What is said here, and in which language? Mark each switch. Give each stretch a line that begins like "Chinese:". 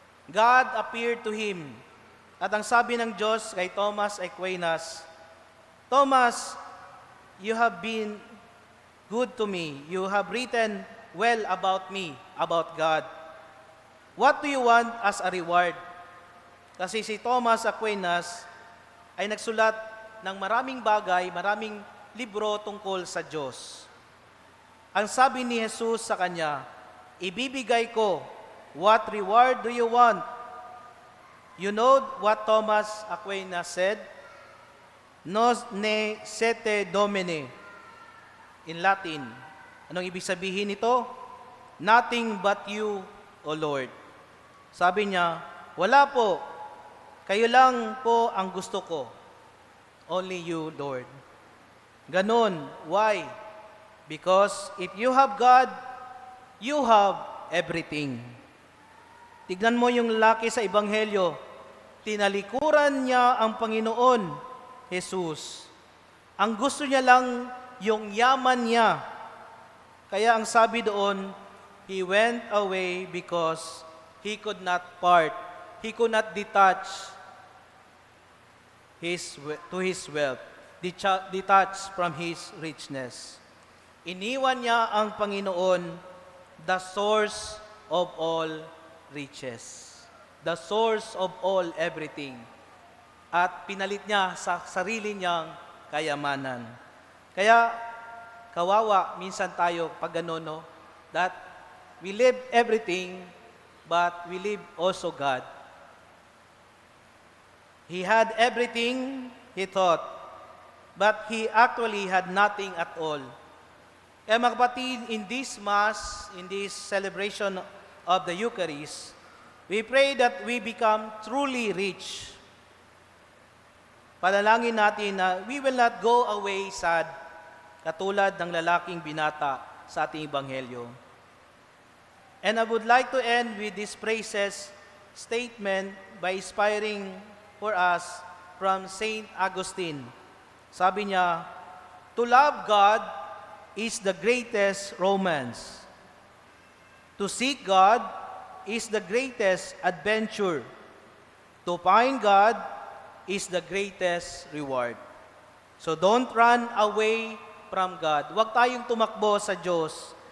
English: God appeared to him.
Filipino: At ang sabi ng Diyos kay
English: Thomas Aquinas, Thomas, you have been good to me. You have written well about me, about God. What do you want as a reward?
Filipino: Kasi si Thomas Aquinas ay nagsulat ng maraming bagay, maraming libro tungkol sa Diyos. Ang sabi ni Jesus sa kanya, ibibigay ko,
English: what reward do you want? You know what Thomas Aquinas said?
Latin: Nos ne sete domine.
English: In Latin.
Filipino: Anong ibig sabihin nito?
English: Nothing but you, O Lord.
Filipino: Sabi niya, wala po. Kayo lang po ang gusto ko.
English: Only you, Lord. Ganon. Why? Because if you have God, you have everything.
Filipino: Tignan mo yung lalaki sa Ebanghelyo. Tinalikuran niya ang Panginoon, Jesus. Ang gusto niya lang yung yaman niya. Kaya ang sabi doon,
English: he went away because he could not part. He could not detach to his wealth. detached from His richness.
Filipino: Iniwan niya ang Panginoon,
English: the source of all riches. The source of all everything.
Filipino: At pinalit niya sa sarili niyang kayamanan. Kaya, kawawa minsan tayo pag gano'n, no?
English: That we live everything, but we live also God. He had everything, he thought, but he actually had nothing at all.
Filipino: Kaya mga kapatid,
English: in this Mass, in this celebration of the Eucharist, we pray that we become truly rich.
Filipino: Panalangin natin na
English: we will not go away sad,
Filipino: katulad ng lalaking binata sa ating Ebanghelyo.
English: And I would like to end with this praises statement by inspiring for us from Saint Augustine.
Filipino: Sabi niya,
English: to love God is the greatest romance. To seek God is the greatest adventure. To find God is the greatest reward. So don't run away from God.
Filipino: Huwag tayong tumakbo sa Diyos.